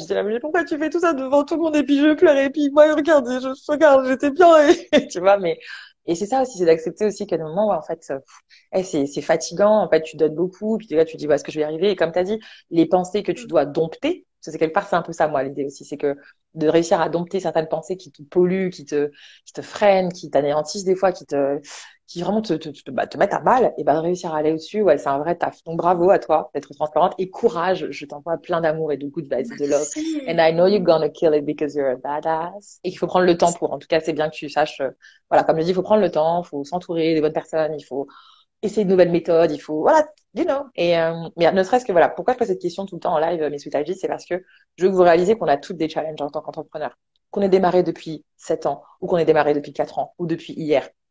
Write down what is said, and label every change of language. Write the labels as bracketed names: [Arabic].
[French] J'étais là, mais pourquoi tu fais tout ça devant tout le monde et puis je pleure et puis moi regardez, regarde, j'étais bien et tu vois, mais et c'est ça aussi, c'est d'accepter aussi qu'à un moment où en fait c'est fatigant, en fait tu donnes beaucoup, puis là tu te dis est-ce que je vais y arriver et comme tu as dit, les pensées que tu dois dompter, parce que c'est quelque part c'est un peu ça moi l'idée aussi, c'est que de réussir à dompter certaines pensées qui te polluent, qui te freinent, qui t'anéantissent des fois, qui vraiment te mettent à mal, et ben réussir à aller au-dessus, ouais, c'est un vrai taf. Donc bravo à toi d'être transparente et courage. Je t'envoie plein d'amour et de [English] good vibes, [French] de love. [English] And I know you're gonna kill it because you're a badass. [French] Et qu'il faut prendre le temps pour. En tout cas, c'est bien que tu saches. Voilà, comme je dis, il faut prendre le temps, il faut s'entourer des bonnes personnes, il faut essayer de nouvelles méthodes, il faut voilà, [English] you know. [French] Et mais ne serait-ce que voilà, pourquoi je pose cette question tout le temps en live, mes sweet AG, c'est parce que je veux que vous réalisez qu'on a toutes des challenges en tant qu'entrepreneur. Qu'on ait démarré depuis 7 ans, ou qu'on ait démarré depuis 4 ans, ou depuis hier.